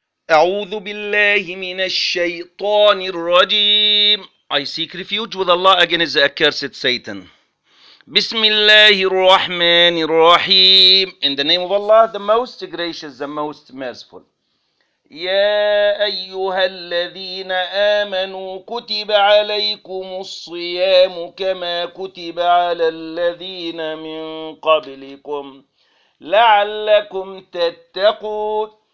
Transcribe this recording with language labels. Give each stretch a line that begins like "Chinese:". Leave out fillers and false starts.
Arabic: أعوذ بالله من الشيطان الرجيم.
English: I seek refuge with Allah against the accursed Satan.
Arabic: بسم الله الرحمن الرحيم.
English: In the name of Allah, the most gracious, the most merciful.
Arabic: يا أيها الذين آمنوا كتب عليكم الصيام كما كتب على الذين من قبلكم لعلكم تتقون.